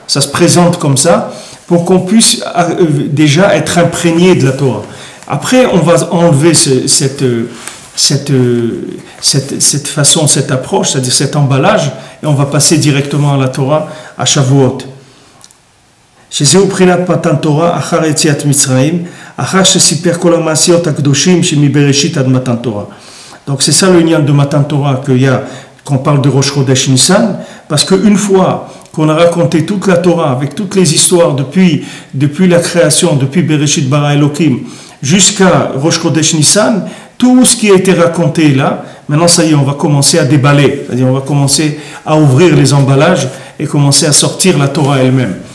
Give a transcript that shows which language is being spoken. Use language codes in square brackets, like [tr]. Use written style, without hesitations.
[fr] Ça se présente comme ça pour qu'on puisse déjà être imprégné de la Torah. Après, on va enlever cette façon, cette approche, c'est-à-dire cet emballage, et on va passer directement à la Torah à Shavuot. [he] שזהו בחינת מתן תורה אחר יציאת מצרים, אחר שסיפר כל המעשיות הקדושים שמבראשית עד מתן תורה. [fr] Donc c'est ça le lien de Matan Torah qu'on parle de Rosh Chodesh Nissan, parce qu'une fois qu'on a raconté toute la Torah avec toutes les histoires depuis la création, depuis [he] Bereshit bara Elohim [fr] jusqu'à Rosh Chodesh Nissan, tout ce qui a été raconté là, maintenant ça y est, on va commencer à déballer, c'est-à-dire on va commencer à ouvrir les emballages et commencer à sortir la Torah elle-même.